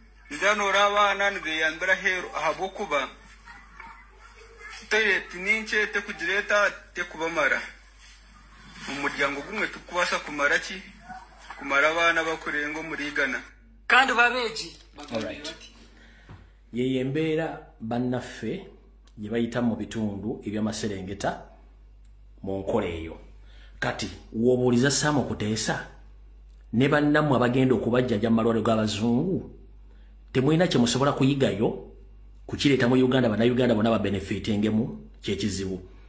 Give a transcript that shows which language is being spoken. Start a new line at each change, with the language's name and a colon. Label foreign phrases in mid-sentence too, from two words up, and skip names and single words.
Nyankole: Ningira noora abaana nibeyambira heru ahabw'okuba toilet ni nkye, tekugireta, tekubamara. Mu muryango gumwe tukubaasa kumara ki? Kumara abaana bakurenga omuri igana. Kandi babeegi.
English: All right.
Ganda: Yeyo embeera bannaffe gye bayita mu bitundu eby'Amaserengeta mu nkola eyo. Kati, w'obuuliza Sam Kuteesa, ne bannammwe abagenda okubajjanja mu malwaliro g'abazungu, temulina kye musobola kuyigayo, kukireeta mu Uganda, bannayuganda bonna babenefitingemu, kye kizibu.